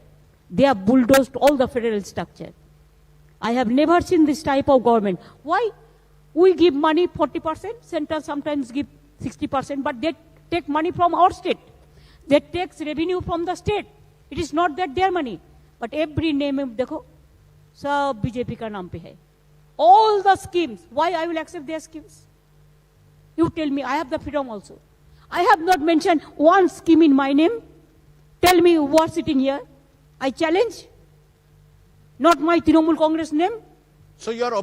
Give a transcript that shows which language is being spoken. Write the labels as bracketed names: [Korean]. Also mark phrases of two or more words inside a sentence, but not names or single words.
[English] They have bulldozed all the federal structure. I have never seen this type of government. Why? We give money 40%, center sometimes give 60%, but they take money from our state. They take revenue from the state. It is not that their money. But every name, [Hindi] dekho, sab BJP ka naam pe hai. [English] All the schemes, why I will accept their schemes? You tell me, I have the freedom also. I have not mentioned one scheme in my name. Tell me who are sitting here. I challenge. Not my Trinamool Congress name. So you're